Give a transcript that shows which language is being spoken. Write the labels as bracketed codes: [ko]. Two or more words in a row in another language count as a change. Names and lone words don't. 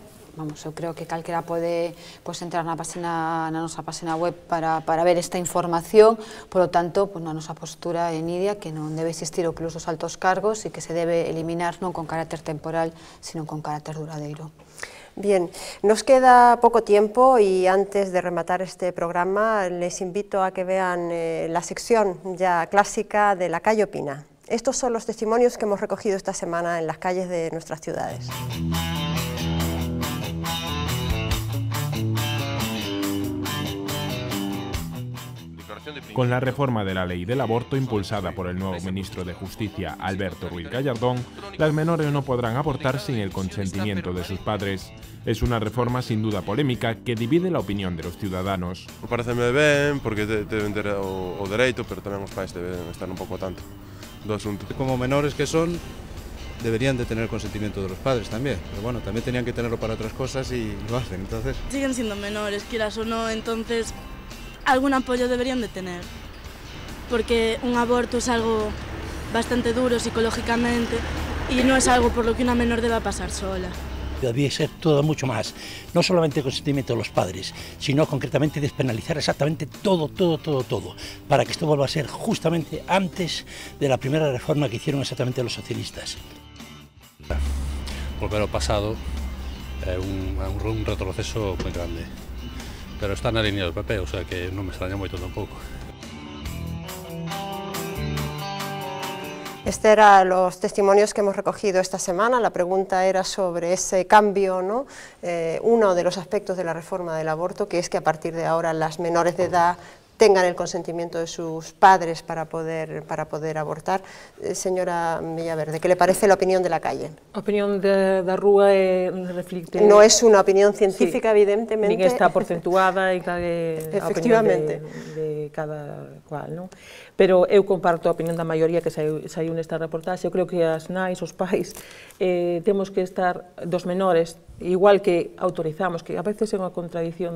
[gl] Vamos, eu creo que calquera pode entrar na nosa página web para ver esta información. [es] Por lo tanto, [gl] na nosa postura é nítida que non debe existir o plus dos altos cargos e que se debe eliminar non con carácter temporal, sino con carácter duradeiro. [es] Bien, nos queda poco tiempo y antes de rematar este programa les invito a que vean la sección ya clásica de La Calle Opina. Estos son los testimonios que hemos recogido esta semana en las calles de nuestras ciudades. Con la reforma de la ley del aborto impulsada por el nuevo ministro de Justicia, Alberto Ruiz Gallardón, las menores no podrán abortar sin el consentimiento de sus padres. Es una reforma sin duda polémica que divide la opinión de los ciudadanos. [gl] Pareceme ben, porque deben ter o dereito, pero tamén os pais deben estar un pouco tanto do asunto. [es] Como menores que son, deberían de tener el consentimiento de los padres también, pero bueno, también tenían que tenerlo para otras cosas y lo hacen, entonces... Siguen siendo menores, quieras o no, entonces algún apoyo deberían de tener, porque un aborto es algo bastante duro psicológicamente y no es algo por lo que una menor deba pasar sola. Debía ser todo mucho más, no solamente el consentimiento de los padres, sino concretamente despenalizar exactamente todo, para que esto vuelva a ser justamente antes de la primera reforma que hicieron exactamente los socialistas. [gl] Volver ao pasado é un retroceso moi grande, pero está na línea do PP, [es] o sea [gl] que non me extraña moito tampouco. [es] Estos eran los testimonios que hemos recogido esta semana. La pregunta era sobre ese cambio, ¿no? Uno de los aspectos de la reforma del aborto, que es que a partir de ahora las menores de edad tengan el consentimiento de sus padres para poder abortar. Señora Villaverde, ¿qué le parece la opinión de La Calle? [gl] A opinión da Rúa reflicte... [es] No es una opinión científica, sí, evidentemente. [gl] Nin está porcentuada e a opinión de cada cual, non? Pero eu comparto a opinión da maioría que saiu nesta reportaxe. Eu creo que as nais, os pais, temos que estar dos menores, igual que autorizamos, que a veces é unha contradición.